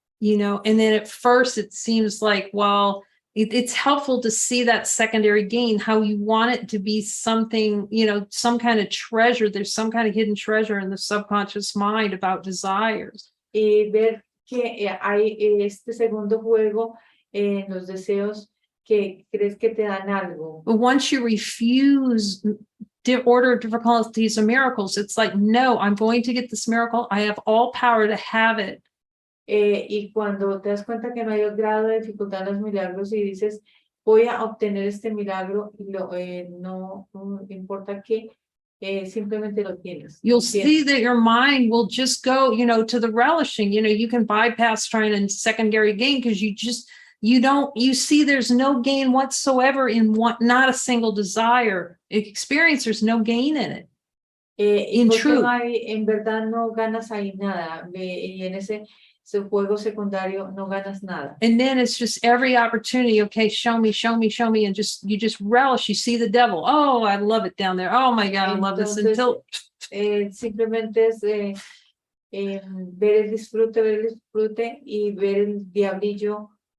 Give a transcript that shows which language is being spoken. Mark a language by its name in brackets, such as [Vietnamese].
[English] You know, and then at first it seems like, well, it's helpful to see that secondary gain, how you want it to be something, you know, some kind of treasure. There's some kind of hidden treasure in the subconscious mind about desires. [Spanish] Y ver que hay este segundo juego en los deseos que crees que te dan algo. [English] But once you refuse order of difficulties and miracles, it's like, no, I'm going to get this miracle. I have all power to have it. [Spanish] Y cuando te das cuenta que no hay grado de dificultad en los milagros y dices, voy a obtener este milagro y no importa qué, simplemente lo tienes. [English] You'll see that your mind will just go, you know, to the relishing. You know, you can bypass trying to secondary gain because you see there's no gain whatsoever in not a single desire experience. There's no gain in it. In truth. [Spanish] En verdad no ganas ahí nada y en ese juego secundario no ganas nada. [English] And then it's just every opportunity. Okay, show me, and you just relish. You see the devil. Oh, I love it down there. Oh my God, I love this. Until [Spanish] simplemente es ver el disfrute y ver el diablillo